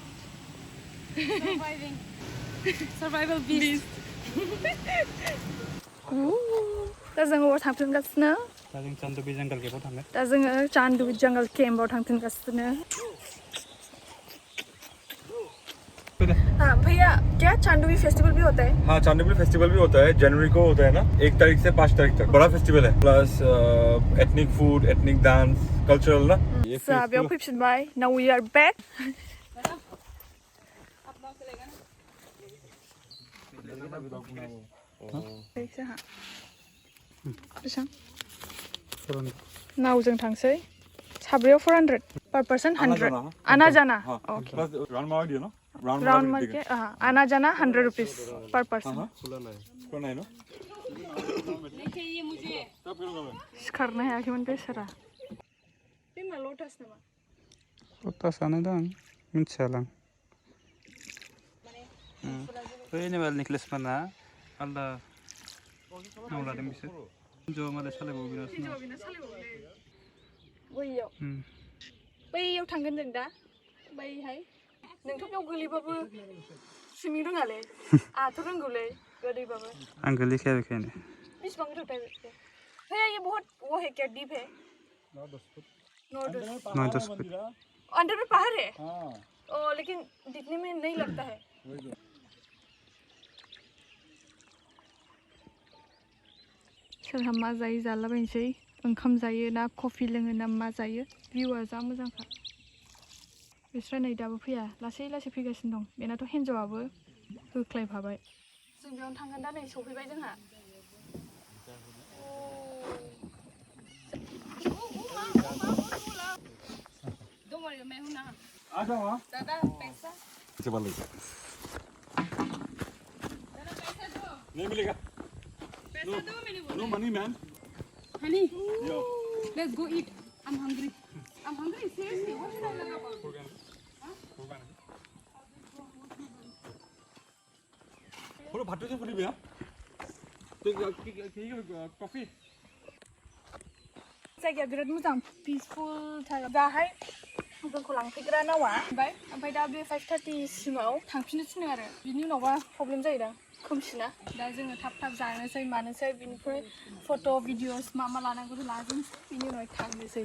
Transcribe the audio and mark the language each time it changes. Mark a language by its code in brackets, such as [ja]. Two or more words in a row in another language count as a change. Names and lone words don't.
[en] Survival beast. [brx] दा जों अबाव थांफिनगासिनो Saling Chandubi jungle ke potang दा जोङो चान्दुबी जंगल केम्पआव थांफिनगासिनो [hi] हाँ भैया, क्या चांदुबी फेस्टिवल भी होता है? हाँ, चांदुबी फेस्टिवल भी होता है, जनवरी को होता है ना, 1 तारीख से 5 तारीख तक बड़ा फेस्टिवल है, [en] plus ethnic food, ethnic dance, cultural [hi] ना। [brx] बेयाव फैफिनबाय, [en] now we are back. [brx] नावजों थांसै, साब्रैयाव 400 [en] per person [brx] 100. [hi] आना जाना. Okay. प्लस राउंड मार दियो ना, राउंड मार के आना जाना 100 [en] rupees per person. [hi] नहीं ना, [brx] सिखारनो हायाखैमोन बेसारा. बे मा लटास नामा? लटासानो दां, मिथियालां. बै नेबाल नेक्लेस माना आलदा मावलादों बिसोर. ज' मालाय सालायबावगासिनो. बैयाव थांगोन जों दा, बैहाय. नोंथ' बेयाव गोलैबाबो स्विमिं रोङालै, आंहाथ' रोंगौलै गोलैबाबो. आं गोलैखाया बेखायनो. बेसेबां गोथौथाय बे? [hi] भैया ये बहुत वो है क्या, डीप है? 9-10 फुट. 9-10 फुट. अंदर में पहाड़ है? ओ, लेकिन दिखने में नहीं लगता है. [brx] सोरहा मा जायो जालाबायनोसै, ओंखाम जायो ना कफि लोङो ना मा जायो. भिउआ जा मोजांखा. बिस्रा नै दाबो फैया, लासै लासै फैगासिनो दं. बेनाथ' हिन्जावाबो होख्लायफाबाय. जों बेयावनो थांगोन दा, नै सफैबाय जोंहा. [en] Don't worry, [hi] मैं हूँ ना. आ जाओ. दादा पैसा. चल ले. दादा पैसा दो. नहीं मिलेगा. पैसा दो मैंने बोला. [en] No money, man. Honey. Yo. Let's go eat. I'm hungry. I'm hungry. Seriously, what should I look about? [hi] थोड़ा भाटो से फुली भैया. तो कॉफी. [brx] जायगाया बिराद मोजां, पिसफुल थार. दाहाय जोंखौ लांफैग्रा नावा ओमफ्राय दा बे 5:30 सिमाव थांफिननो थिनो आरो. बिनि उनावबा प्रब्लेम जायोदां, खोमसिना. दा जोङो थाब थाब जानोसै मानोसै, बिनिफ्राय [en] photo videos [brx] मा लानांगौ लाजोबनोसै, बिनि उनाव थांनोसै.